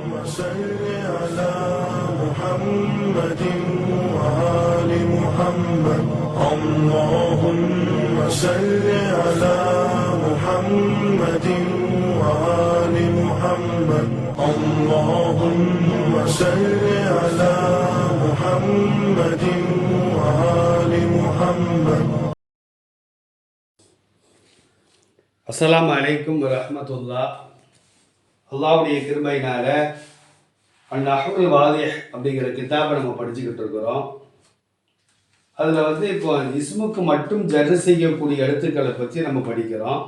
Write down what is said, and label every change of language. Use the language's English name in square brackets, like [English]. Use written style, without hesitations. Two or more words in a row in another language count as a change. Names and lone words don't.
[Arabic] صل على محمد وآل محمد اللهم صل على محمد وآل محمد اللهم صل على محمد وآل محمد. السلام عليكم ورحمة الله. [Tamil] அல்லாஹ்வுடைய கிருபையினால அன்-நஹ்வுல் வாதிஹ் அப்படிங்கிற கிதாபை நம்ம படிச்சுக்கிட்டு இருக்கிறோம். அதில் இப்போ இஸ்முக்கு மட்டும் ஜர் செய்யக்கூடிய எழுத்துக்களை பற்றி நம்ம படிக்கிறோம்.